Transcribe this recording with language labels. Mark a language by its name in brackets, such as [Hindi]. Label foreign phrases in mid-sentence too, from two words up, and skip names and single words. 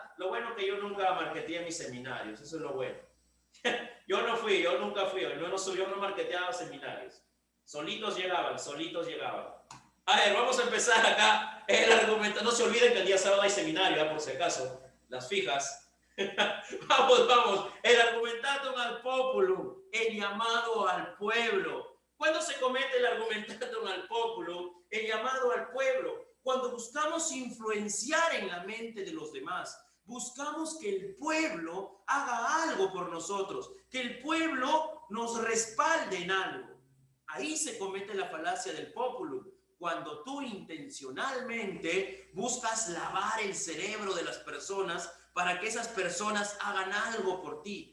[Spanish] Lo bueno que yo nunca marketeé mis seminarios, eso es lo bueno. Yo nunca fui, yo no marketeaba seminarios. Solitos llegaban. A ver, vamos a empezar acá el argumento. No se olviden que el día sábado hay seminario, por si acaso, las fijas. Vamos. El [Latin] argumentatum ad populum, [Spanish] el llamado al pueblo. ¿Cuándo se comete el [Latin] argumentatum ad populum, [Spanish] el llamado al pueblo? Cuando buscamos influenciar en la mente de los demás. Buscamos que el pueblo haga algo por nosotros, que el pueblo nos respalde en algo. Ahí se comete la falacia del populum, cuando tú intencionalmente buscas lavar el cerebro de las personas para que esas personas hagan algo por ti.